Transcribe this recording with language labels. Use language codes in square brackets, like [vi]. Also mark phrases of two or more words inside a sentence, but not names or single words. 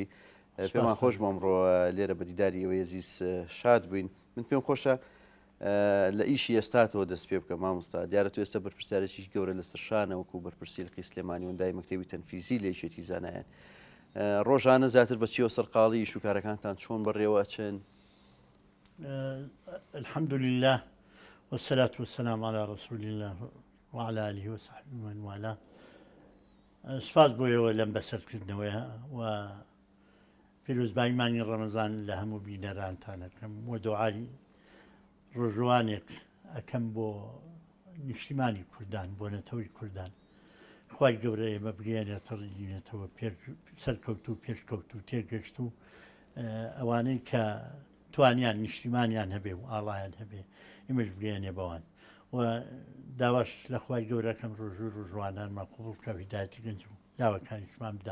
[ckb] پێمان خۆش ئەمڕۆ لێرە بە دیداری ئەوە عزیز شاد بووین. من پێم خۆشە لە ئیشی ئێستاتەوە دەست پێ بکەم مامۆستا. دیارە تو ئێستا بەرپرسیارێکی گەورە لەسەر شانە وەکو بەرپرسی لقی سلێمانی و ئەندای مەکتەبی تەنفیزی لە یەکێتی زانایان. ڕۆژانە زیاتر بە چیەوە سەرقاڵی شوکارەکانتان چۆن بەڕێوە ئەچن؟ [ar] الحمد لله والصلاة والسلام على رسول الله وعلى آله وصحبه ومن والاه. [ckb] سپاس بۆیەوە لەم بەسەرکردنەوەیە و پیرۆزباییمانی ڕەمەزان لە هەموو بینەرانتان ئەەکەم و دوعای ڕۆژوانێک ئەەکەم بۆ نیشتیمانی کوردان، بۆ نەتەوەی کوردان. خوای گەورە ئێمە بگەێنێتە ڕیگینێتەوە سەرکەوت و پێشکەوت و تێگەشت و ئەوانەی کە توانیان نیشتیمانیان هەبێ و ئاڵایان هەبێ ئێمەش بگەێنێ بەوان و داواش لە خوای گەورەکەم ڕۆژ و ڕۆژوانانمان قوبوڵ بکە هیدایەتی گەنج و داواکانیشمان بدا.